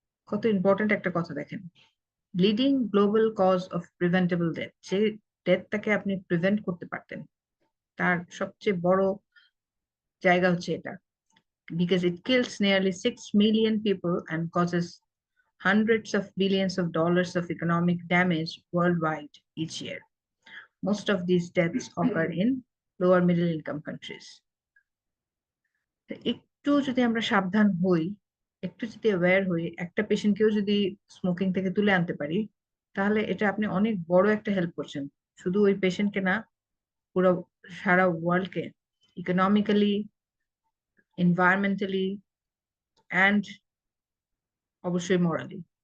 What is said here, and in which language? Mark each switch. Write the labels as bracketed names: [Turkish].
[Bangla] কত ইম্পর্টেন্ট একটা কথা দেখেন, [English] leading global cause of preventable death, [Bangla] যে ডেথটাকে আপনি প্রিভেন্ট করতে পারতেন তার সবচেয়ে বড় জায়গা হচ্ছে এটা, [English] because it kills nearly 6 million people and causes hundreds of billions of dollars of economic damage worldwide each year. Most of these deaths occur in lower middle income countries. [Bangla] একটু যদি আমরা সাবধান হই, একটু যদি অ্যাওয়্যার হই, একটা পেশেন্টকেও যদি স্মোকিং থেকে তুলে আনতে পারি, তাহলে এটা আপনি অনেক বড় একটা হেল্প করছেন, শুধু ওই পেশেন্টকে না, পুরো সারা ওয়ার্ল্ডকে, ইকোনমিক্যালি, এনভায়রনমেন্টালি অ্যান্ড অবশ্যই মরালি।